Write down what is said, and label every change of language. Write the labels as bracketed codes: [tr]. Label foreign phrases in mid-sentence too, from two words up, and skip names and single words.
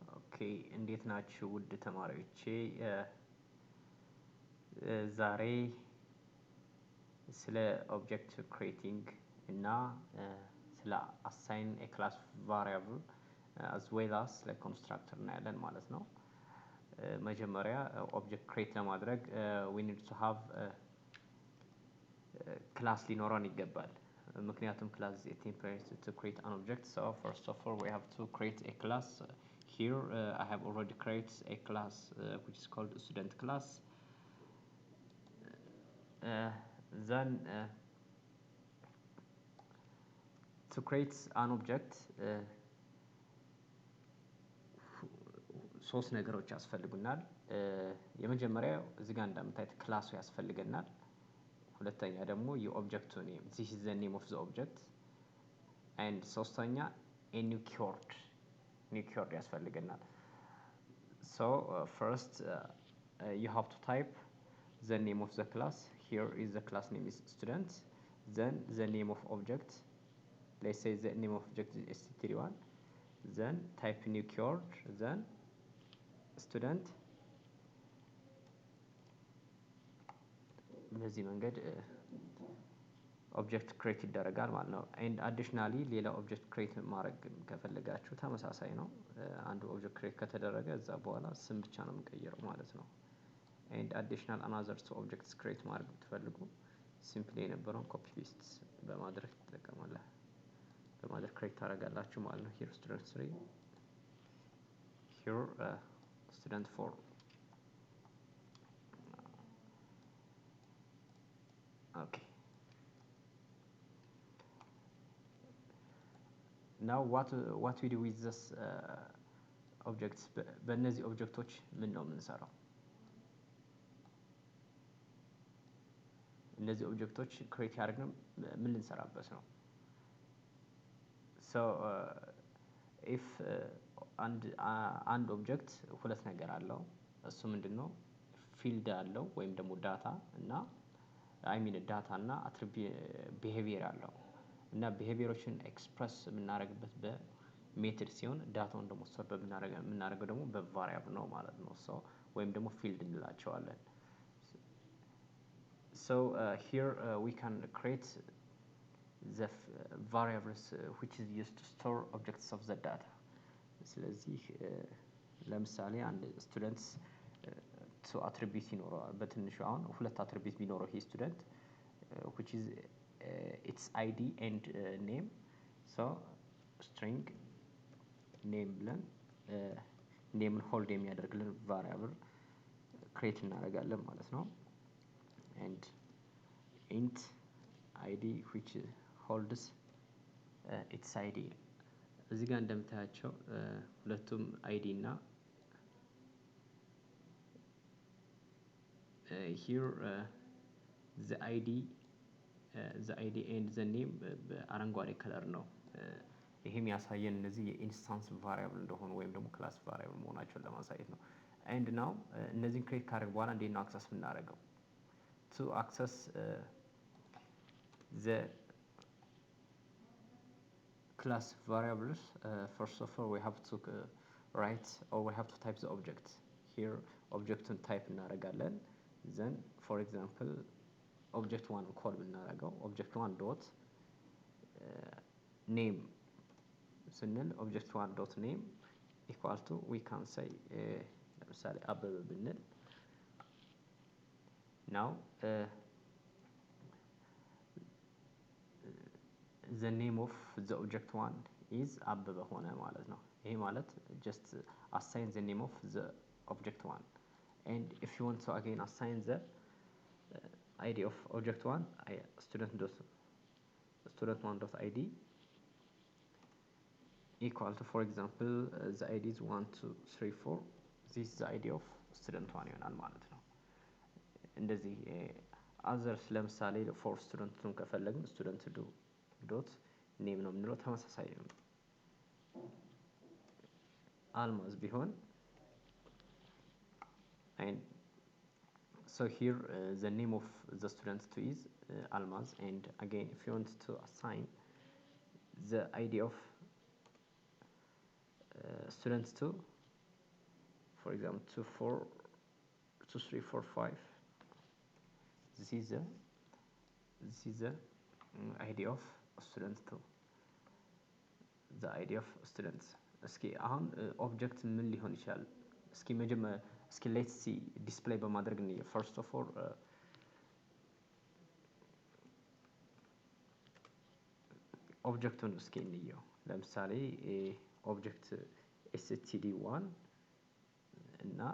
[am] ኦኬ እንዴት ናችሁ ውድ ተማሪዎቼ? ዛሬ ስለ [en] object creating [am] እና ስለ [en] assign a class variable as well as [am] ስለ ኮንስትራክተር እናያለን ማለት ነው። መጀመሪያ [en] object create [am] ለማድረግ [en] we need to have [am] ክላስ ሊኖረን ይገባል። ምክንያቱም ክላስ [en] is a temporary to create an object. So first of all we have to create a class. Here I have already created a class which is called student class. Then to create an object [am] ሶስት ነገሮች ያስፈልጉናል። የመጀመሪያው እዚህ ጋር እንደምታዩት ክላሱ ያስፈልገናል። ሁለተኛ ደግሞ የኦብጀክቱ ኔም [en] this is the name of the object and ሶስተኛ a new keyword ያስፈልገናል። So first you have to type the name of the class. Here is the class name is student. Then the name of object, let's say the name of object is st31. Then type new keyword, then student. [am] በዚህ መንገድ ኦብጀክት ክሬት ይደረጋል ማለት ነው። [en] and additionally [am] ሌላ [en] object create [am] ማድረግ ከፈለጋችሁ ተመሳሳይ ነው። አንዱ [en] object create [am] ከተደረገ እዛ በኋላ ስም ብቻ ነው የምንቀይረው ማለት ነው። [en] and additional another two objects create [am] ማድረግ ብትፈልጉ ሲምፕሊ የነበረውን [en] copy paste [am] በማድረግ ትጠቀማላችሁ በማድረግ ክሬት ታደርጋላችሁ ማለት ነው። [en] here student 3 here student 4. okay, now what we do with this objects [am] በእነዚህ ኦብጀክቶች ምን ነው የምንሰራው? እነዚህ ኦብጀክቶች ክሬት ያደርግነው ምን ልንሰራበት ነው? [en] so if [am] አንድ ኦብጀክት ሁለት ነገር አለው። እሱ ምንድነው? ፊልድ አለው ወይም ደግሞ ዳታ እና ዳታ እና ቢሄቪየር አለው እና ቢሄቪየሮችን ኤክስፕረስ የምናደርግበት በሜትድ ሲሆን ዳታውን ደግሞ ስቶር የምናደርገው ደግሞ በቫሪያብል ነው ማለት ነው። so ወይም ደግሞ ፊልድ እንላቸዋለን። [en] so here we can create the variables which is used to store objects of the data. [am] ስለዚህ ለምሳሌ አንድ [en] student two attribute [am] ይኖረዋል። በትንሹ አሁን ሁለት አትሪቢዩት ቢኖረው ይሄ ስቱደንት [en] which is its id and name. so string name [am] ብለን ኔምን ሆልድ የሚያደርግልን ቫሪያብል ክሬት እናደርጋለን ማለት ነው። [en] and int id which holds its id. [am] እዚህ ጋር እንደምታያቸው ሁለቱም id እና [en] here the id and the name [am] በአረንጓዴ ከለር ነው። ይሄም ያሳየን እነዚህ የኢንስታንስ ቫሪያብል እንደሆኑ ወይም ደግሞ [en] class variable [am] መሆናቸውን ለማሳየት ነው። [en] and now [am] እነዚህን ክሬት ካደረግን በኋላ እንዴት ነው አክሰስ የምናደርገው? [en] to access the class variables first of all we have to write or we have to type the object. here objecትን [am] ታይፕ እናደርጋለን። [en] then for example object 1 [am] ኮል ብናደርገው [en] object 1 dot name ስንል object 1 dot name equal to we can say [am] ለምሳሌ አበበ ብንል [en] now the name of the object 1 is አበበ [am] ሆነ ማለት ነው። ይሄ ማለት [en] just assign the name of the object 1 and if you want to again assign the id of object 1 student1 dot id equal to for example the id is 1 2 3 4. this is the id of student1 [am] ይሆናል ማለት ነው። እንደዚህ others ለምሳሌ [en] for student2 [am] ከፈለግን [en] student2 dot name [am] ነው የምንለው። ተመሳሳይ ነው። አልማዝ ቢሆን [en] and so here the name of the student 2 is almaz and again if you want to assign the id of student 2 for example 2 4 2 3 4 5. This is the ID of student 2, the ID of students. [am] እስኪ አሁን ኦብጀክት ምን ሊሆን ይችላል? እስኪ [en] let's see [am] ዲስፕሌይ በማድረግ ነው። [en] first of all [am] ኦብጀክቱን እስኪ እንየው። ለምሳሌ ኦብጀክት std1 እና